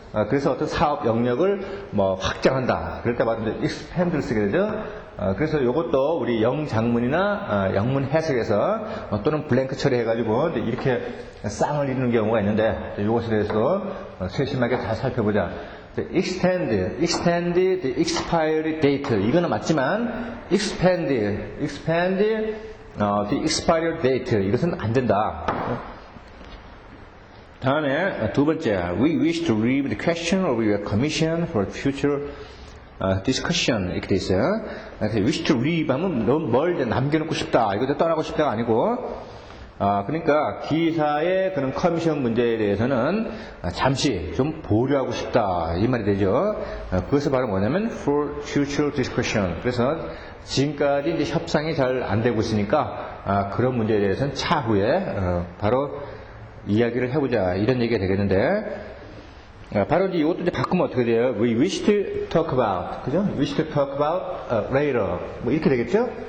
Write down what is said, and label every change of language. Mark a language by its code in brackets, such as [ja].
[ko] 그래서 어떤 사업 영역을 뭐 확장한다. 그럴 때 바로 이제 expand를 쓰게 되죠. 그래서 이것도 우리 영장문이나 영문 해석에서 또는 블랭크 처리해가지고 이렇게 쌍을 이루는 경우가 있는데 이것에 대해서 세심하게 잘 살펴보자. [en] extend the expiry date [ko] 이거는 맞지만 [en] expand the expiry date [ko] 이것은 안 된다. 다음에 두 번째, [en] we wish to leave the question of your commission for future discussion [ko] 이렇게 돼 있어요. [en] wish to leave [ko] 하면 너무 뭘 남겨놓고 싶다, 이것도 떠나고 싶다가 아니고, 그러니까 기사의 그런 커미션 문제에 대해서는 잠시 좀 보류하고 싶다 이 말이 되죠. 그것이 바로 뭐냐면 [en] for future discussion. [ko] 그래서 지금까지 이제 협상이 잘 안 되고 있으니까 그런 문제에 대해서는 차후에 바로 이야기를 해보자 이런 얘기가 되겠는데 바로 이제 이것도 이제 바꾸면 어떻게 돼요? [en] We wish to talk about, [ko] 그죠? [en] Wish to talk about later [ko] 뭐 이렇게 되겠죠?